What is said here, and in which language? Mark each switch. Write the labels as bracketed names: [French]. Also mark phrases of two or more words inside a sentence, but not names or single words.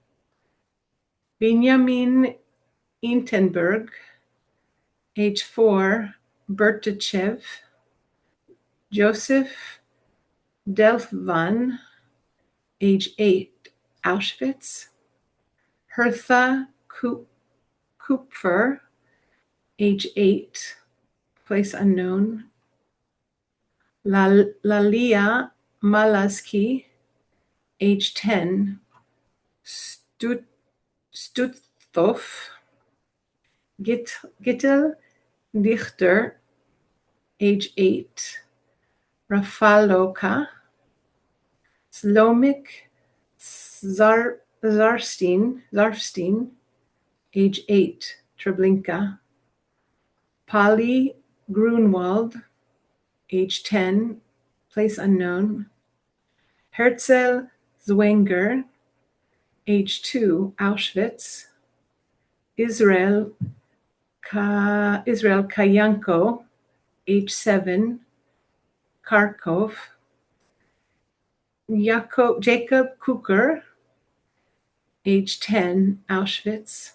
[English] Benjamin Intenberg, age 4, Bertachev. Joseph Delfvan, age 8, Auschwitz. Hertha Kupfer, age 8, place unknown. Lalia Malaski, age 10, Stutthof. Gittel Dichter, age 8, Rafaloka. Slomik Zarfstein, age 8, Treblinka. Polly Grunwald, age 10, place unknown. Herzl Zwenger, age 2, Auschwitz. Israel Kayanko, age 7, Kharkov. Jacob Kuker, age 10, Auschwitz.